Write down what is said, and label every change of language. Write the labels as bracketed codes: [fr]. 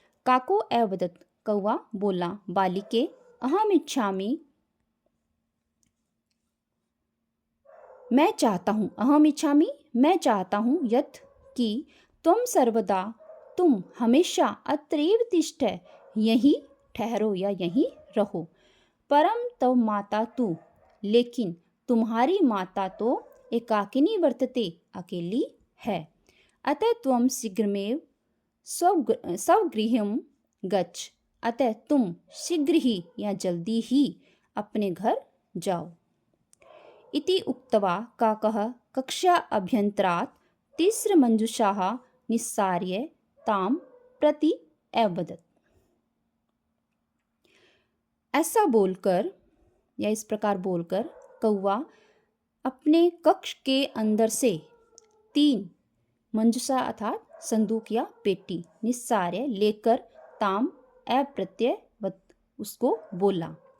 [sa] काको अवदत् [hi] कौआ बोला। [sa] बालिके अहम इच्छामि [hi] मैं चाहता हूँ यत् कि तुम सर्वदा तुम हमेशा [sa] अत्रैव तिष्ठ [hi] यहीं ठहरो या यहीं रहो। परम तव माता तू लेकिन तुम्हारी माता तो [sa] एकाकिनी वर्तते [hi] अकेली है। [sa] अतः त्वं शीघ्रमेव स्वगृहं गच्छ। [hi] अतः तुम शीघ्र ही या जल्दी ही अपने घर जाओ। [sa] इति उक्त्वा काकः कक्षा अभ्यन्तरात् तिस्रमञ्जुषाः निस्सार्य तां प्रति अवदत्। [hi] ऐसा बोलकर या इस प्रकार बोलकर कौवा अपने कक्ष के अंदर से 3 मंजुषा अर्थात संदूक या पेटी निस्सार्य लेकर ताम अप्रत्ययवत उसको बोला।